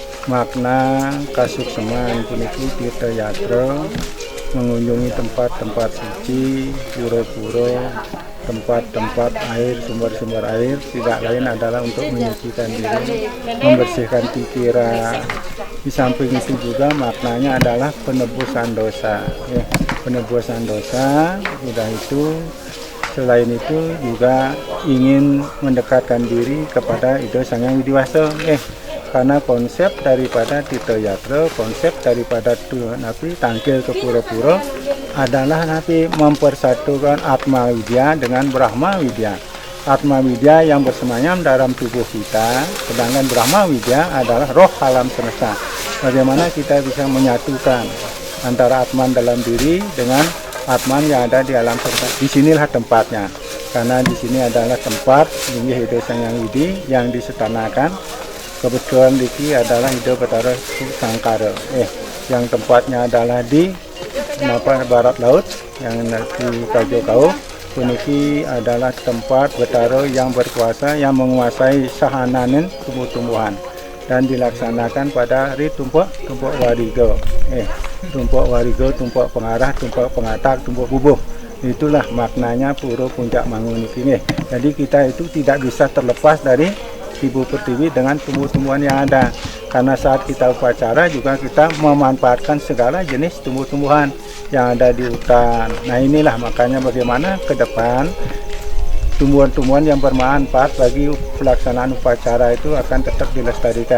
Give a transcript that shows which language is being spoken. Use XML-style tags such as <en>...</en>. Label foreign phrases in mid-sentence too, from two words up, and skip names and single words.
<id>makna</id> <ban>kasukseman puniki</ban> <id>tirta yatra mengunjungi tempat-tempat suci, pura-pura, tempat-tempat air, sumber-sumber air, tidak lain adalah untuk menyucikan diri, membersihkan pikiran. Di samping itu juga maknanya adalah penebusan dosa. Penebusan dosa, sudah itu selain itu juga ingin mendekatkan diri kepada Ida Sang Hyang Widiwasa. Karena konsep daripada Tirta Yatra, konsep daripada napi tangkil ke pura-pura adalah napi mempersatukan Atma Widya dengan Brahma Widya. Atma Widya yang bersemayam dalam tubuh kita, sedangkan Brahma Widya adalah roh alam semesta. Bagaimana kita bisa menyatukan antara Atman dalam diri dengan Atman yang ada di alam semesta. Disinilah tempatnya, karena di sini adalah tempat Linggih Ida Sang Hyang Widi yang disetanakan. Kebetulan Diki adalah Ida Bathara Sangkara, yang tempatnya adalah di barat laut, yang di Kajokau. Puniki adalah tempat Bathara yang berkuasa, yang menguasai sahananen tumbuh-tumbuhan, dan dilaksanakan pada hari tumpuk wariga. Tumpuk wariga, tumpuk pengarah, tumpuk pengatak, tumpuk bubuh. Itulah maknanya Pura Puncak Mangun ini. Jadi kita itu tidak bisa terlepas dari Ibu Pertiwi dengan tumbuh-tumbuhan yang ada, karena saat kita upacara juga kita memanfaatkan segala jenis tumbuh-tumbuhan yang ada di hutan. Nah inilah makanya bagaimana ke depan tumbuhan-tumbuhan yang bermanfaat bagi pelaksanaan upacara itu akan tetap dilestarikan.</id>